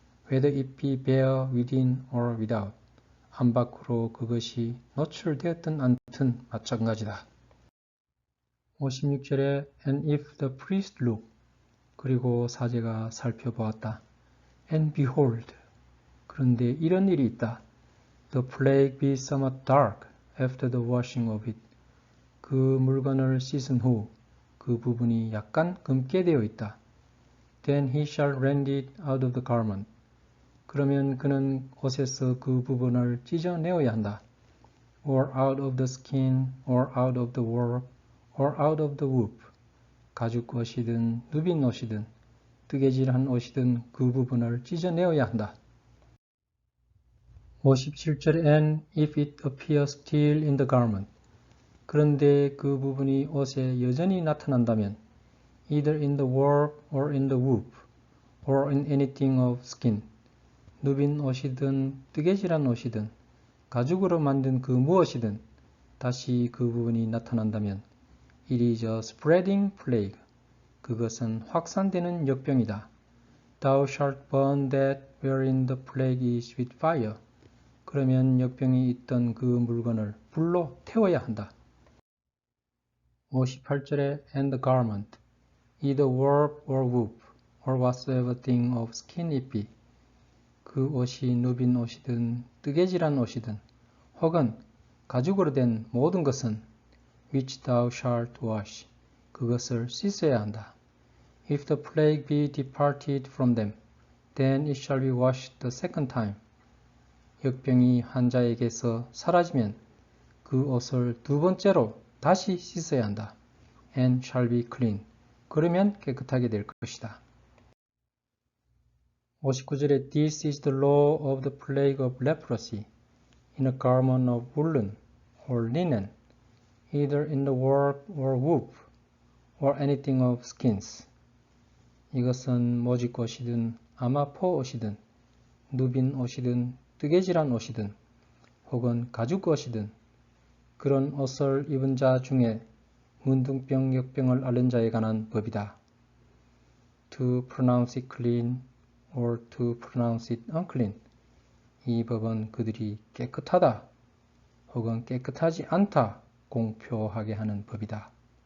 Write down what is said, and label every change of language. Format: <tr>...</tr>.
<en>Whether it be bare within or without.</en> <ko>안 밖으로 그것이 노출되었든 않든 마찬가지다.</ko> <en>56절에 And if the priest look.</en> <ko>그리고 사제가 살펴보았다.</ko> <en>And behold.</en> <ko>그런데 이런 일이 있다.</ko> <en>The plague be somewhat dark after the washing of it.</en> <ko>그 물건을 씻은 후 그 부분이 약간 검게 되어 있다.</ko> <en>Then he shall rend it out of the garment.</en> <ko>그러면 그는 옷에서 그 부분을 찢어내어야 한다.</ko> <en>Or out of the skin, or out of the warp, or out of the woof.</en> <ko>가죽 옷이든 누빈 옷이든 뜨개질한 옷이든 그 부분을 찢어내어야 한다.</ko> <en>57절 And if it appear still in the garment.</en> <ko>그런데 그 부분이 옷에 여전히 나타난다면</ko> <en>either in the warp or in the woof or in anything of skin.</en> <ko>누빈 옷이든 뜨개질한 옷이든 가죽으로 만든 그 무엇이든 다시 그 부분이 나타난다면</ko> <en>It is a spreading plague.</en> <ko>그것은 확산되는 역병이다.</ko> <en>Thou shalt burn that wherein the plague is with fire.</en> <ko>그러면 역병이 있던 그 물건을 불로 태워야 한다.</ko> <en>58절에 and the garment, either warp or woof, or whatsoever thing of skin it be.</en> <ko>그 옷이 누빈 옷이든 뜨개질한 옷이든 혹은 가죽으로 된 모든 것은</ko> <en>which thou shalt wash,</en> <ko>그것을 씻어야 한다.</ko> <en>If the plague be departed from them, then it shall be washed the second time.</en> <ko>역병이 환자에게서 사라지면 그 옷을 두 번째로 다시 씻어야 한다.</ko> <en>And shall be clean.</en> <ko>그러면 깨끗하게 될 것이다.</ko> <en>59절에 This is the law of the plague of leprosy, in a garment of woolen or linen, either in the warp or woof, or anything of skins.</en> <ko>이것은 모직 옷이든 아마포 옷이든 누빈 옷이든 뜨개질한 옷이든 혹은 가죽 옷이든 그런 옷을 입은 자 중에 문둥병, 역병을 앓는 자에 관한 법이다.</ko> <en>To pronounce it clean or to pronounce it unclean.</en> <ko>이 법은 그들이 깨끗하다 혹은 깨끗하지 않다 공표하게 하는 법이다.</ko>